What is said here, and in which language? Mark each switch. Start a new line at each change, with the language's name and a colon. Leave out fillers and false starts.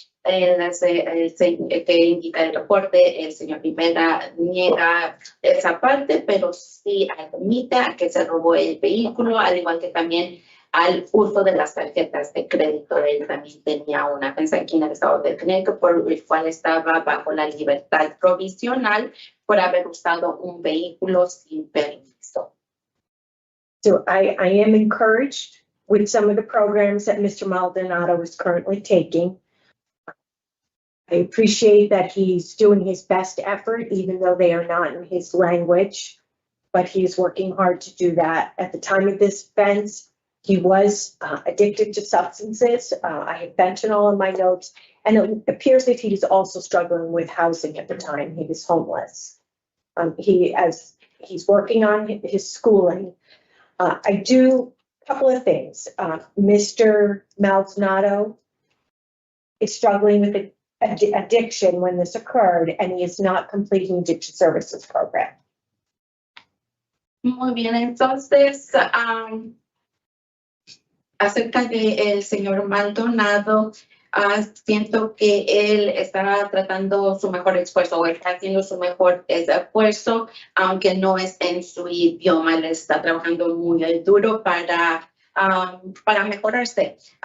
Spanish: Que indica el reporte, el señor Rivera niega esa parte, pero sí admite a que se robó el vehículo, al igual que también al uso de las tarjetas de crédito. Él también tenía una ofensa aquí en el estado de Connecticut, por el cual estaba bajo la libertad provisional por haber usado un vehículo sin permiso.
English: So I am encouraged with some of the programs that Mr. Maldonado is currently taking. I appreciate that he's doing his best effort, even though they are not in his language, but he's working hard to do that. At the time of this offense, he was addicted to substances. I have fentanyl in my notes, and it appears that he was also struggling with housing at the time. He was homeless. He's working on his schooling. I do a couple of things. Mr. Maldonado is struggling with addiction when this occurred, and he is not completing addiction services program.
Spanish: Muy bien, entonces, acerca del señor Maldonado, siento que él está tratando su mejor esfuerzo, o está haciendo su mejor esfuerzo, aunque no es en su idioma, él está trabajando muy duro para mejorarse.